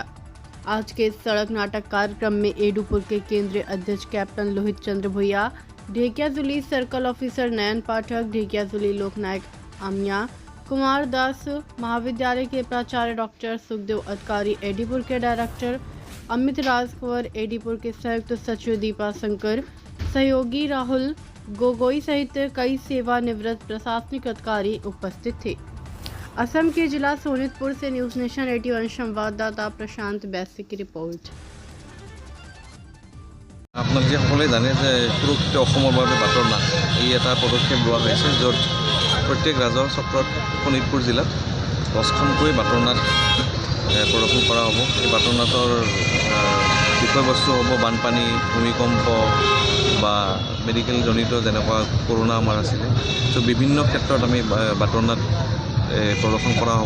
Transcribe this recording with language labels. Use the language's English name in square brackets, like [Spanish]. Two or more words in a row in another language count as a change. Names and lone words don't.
[Hindi] आज के सड़क नाटक कार्यक्रम में एडुपुर के केंद्रीय अध्यक्ष कैप्टन लोहित चंद्र भुइया, ढेकियाजुली सर्कल ऑफिसर नयन पाठक, ढेकियाजुली लोकनायक आमिया कुमार दास, महाविद्यालय के प्राचार्य डॉक्टर सुखदेव अधिकारी, एडीपुर के डायरेक्टर अमित राजकुंवर, एडीपुर के संयुक्त सचिव दीपा शंकर, सहयोगी राहुल गोगोई सहित कई सेवानिवृत्त प्रशासनिक अधिकारी उपस्थित थे। असम के जिला सोनितपुर से न्यूज़ नेशन 81 संवाददाता प्रशांत बैसी की रिपोर्ट। [Assamese] আপোনালোকে সকলোৱে জানে যে সুৰক্ষিত অসমৰ বাবে বাটৰ নাট এই এটা পদক্ষেপ লোৱা হৈছে, য'ত প্ৰত্যেক ৰাজহ চক্ৰত শোণিতপুৰ জিলাত 10খনকৈ বাটৰ নাট প্ৰদৰ্শন কৰা হ'ব। এই বাটৰ নাটৰ বিষয়বস্তু হ'ব বানপানী, ভূমিকম্প বা মেডিকেল জনিত যেনেকুৱা কৰোণা আমাৰ আছিলে, চ' বিভিন্ন ক্ষেত্ৰত আমি বাটৰ নাট প্ৰদৰ্শন কৰা হ'ব।